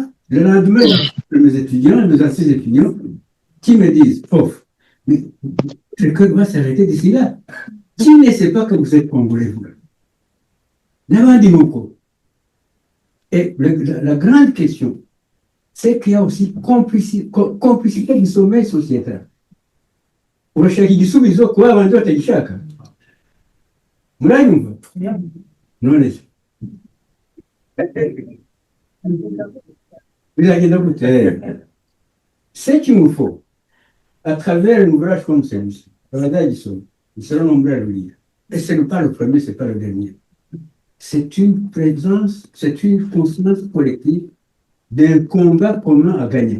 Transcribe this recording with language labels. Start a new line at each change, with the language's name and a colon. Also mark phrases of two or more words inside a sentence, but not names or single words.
French: Le lendemain, mes étudiants, mes anciens étudiants, qui me disent, pauvre, mais le code doit s'arrêter d'ici là. Qui ne sait pas que vous êtes congolais, vous? Et la grande question, c'est qu'il y a aussi complicité du sommet sociétal.
Kinyarwanda: Urashaka kuba abantu batagishaka. Murayumva? None se. Bizagenda gute?
French: Ce qu'il nous faut, à travers un ouvrage comme celui-ci, nous serons nombreux à le lire. Et ce n'est pas le premier, ce n'est pas le dernier. C'est une présence, c'est une conscience collective d'un combat commun à gagner.